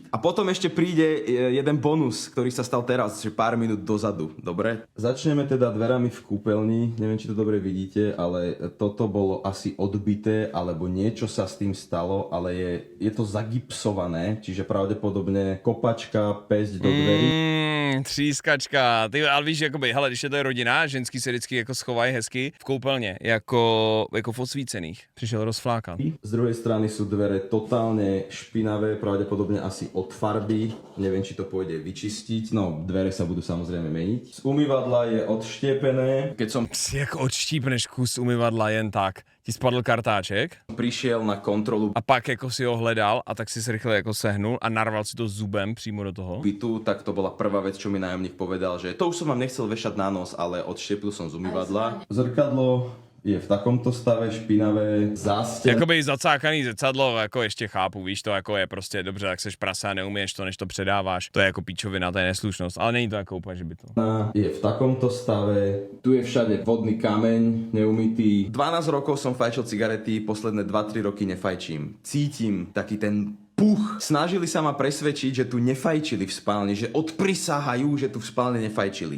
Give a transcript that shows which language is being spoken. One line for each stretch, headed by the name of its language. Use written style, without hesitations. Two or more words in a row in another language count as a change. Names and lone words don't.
Slovak: A potom ešte príde jeden bonus, ktorý sa stal teraz, že pár minút dozadu. Dobre? Začneme teda dverami v kúpeľni. Neviem, či to dobre vidíte, ale toto bolo asi odbité, alebo niečo sa s tým stalo, ale je to zagipsované, čiže pravdepodobne kopačka, pesť do dverí.
Czech: Třískačka. Ty, ale víš, jakoby, hele, když je to rodina, ženský se vždycky jako schovají hezky v koupelně, jako v osvícených. Přišel rozflákat.
Slovak: Z druhej strany sú dvere totálne špinavé, pravdepodobne asi od farby. Neviem, či to pôjde vyčistiť. No, dvere sa budú samozrejme meniť. Z umývadla je odštiepené. Keď som
Czech: Jak odštípneš kus umyvadla jen tak? Ti spadl kartáček?
Slovak: prišiel na kontrolu
Czech: A pak jako si ho hledal a tak si se rychle jako sehnul a narval si to zubem přímo do toho.
Slovak: bytu, tak to bola prvá vec, čo mi nájomník povedal, že to už som vám nechcel vešať na nos, ale odštiepil som z umývadla. Zrkadlo je v takomto stave špinavé,
Czech: zástěn. Jakoby zacákaný zrcadlo, jako ještě chápu, víš, to jako je prostě dobře, tak seš prasa, neumíš to, než to předáváš. To je jako píčovina, to je neslušnost, ale není to jako úplně, že by to.
Slovak: Je v takomto stave, tu je všade vodný kameň, neumytý. 12 rokov som fajčil cigarety, posledné 2-3 roky nefajčím. Cítim taký ten puch. Snažili sa ma presvedčiť, že tu nefajčili v spálni, že odprisáhajú, že tu v spálni nefajčili.